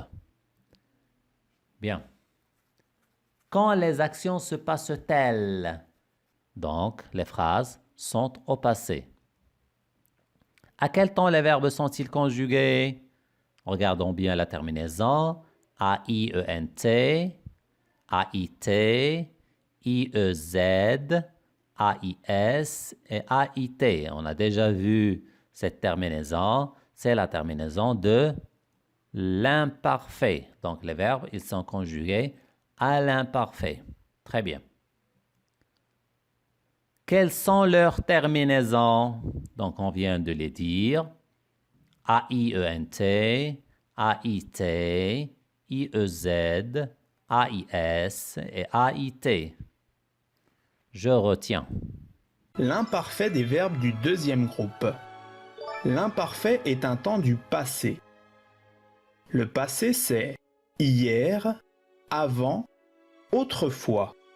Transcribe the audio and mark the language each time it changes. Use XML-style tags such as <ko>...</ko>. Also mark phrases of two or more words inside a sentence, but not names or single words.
<fr>Bien. Quand les actions se passent-elles? Donc, les phrases sont au passé. À quel temps les verbes sont-ils conjugués? Regardons bien la terminaison. A-I-E-N-T, A-I-T, I-E-Z, A-I-S et A-I-T. On a déjà vu cette terminaison. C'est la terminaison de l'imparfait. Donc, les verbes, ils sont conjugués à l'imparfait. Très bien. Quelles sont leurs terminaisons? Donc, on vient de les dire. A-I-E-N-T, A-I-T, I-E-Z, A-I-S et A-I-T. Je retiens. L'imparfait des verbes du deuxième groupe. L'imparfait est un temps du passé. Le passé, c'est hier, avant, autrefois.</fr>